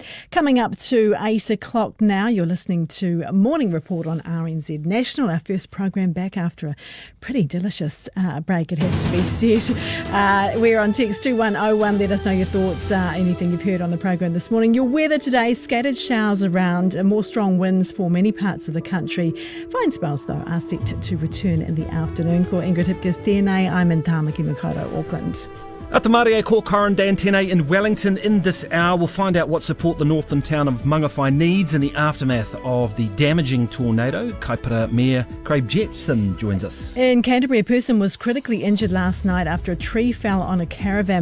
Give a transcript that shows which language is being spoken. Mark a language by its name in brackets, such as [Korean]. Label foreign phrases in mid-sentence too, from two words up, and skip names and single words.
[English] Coming up to 8 o'clock now, you're listening to Morning Report on RNZ National, our first program back after a pretty delicious break, it has to be said. We're on text 2101. Let us know your thoughts, anything you've heard on the program this morning. Your weather today, scattered showers around, more strong winds for many parts of the country. Fine spells, though, are set to return in the afternoon. [Māori] Ko Ingrid tēnei, [English] I'm in Tāmaki Makaurau, Auckland. [Māori] Atamarie ko Corin Dan tēnei [English] in Wellington. In this hour, we'll find out what support the northern town of Mangawhai needs in the aftermath of the damaging tornado. Kaipara Mayor Craig Jetson joins us. In Canterbury, a person was critically injured last night after a tree fell on a caravan.